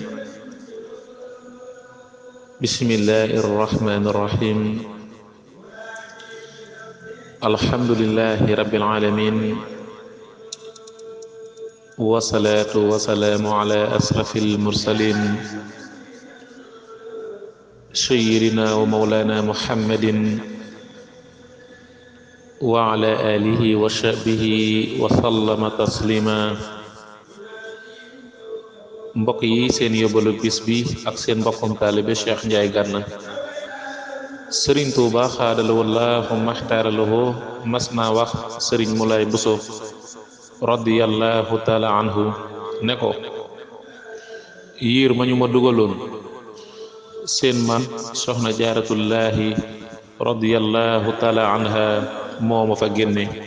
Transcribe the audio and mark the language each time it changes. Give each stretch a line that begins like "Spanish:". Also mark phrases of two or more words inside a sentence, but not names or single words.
Arabic: بسم الله الرحمن الرحيم الحمد لله رب العالمين والصلاة والسلام على أشرف المرسلين سيدنا ومولانا محمد وعلى آله وصحبه وسلم تسليما
Wolof: mbokk yi seen yóbbalu bis bi ak seen mbokkum taalibe Cheikh Ndiaye Gana sëriñ Tuuba xaadalawu laahu maxtaaralahu mas naa wax sëriñ Moulay Bousso
Arabic: رضي الله تعالى عنه
Wolof: ne ko yiir ma ñu ma dugaloon seen man soxna jaaratullaahi
Arabic: رضي الله تعالى عنها
Wolof: moo ma fa génne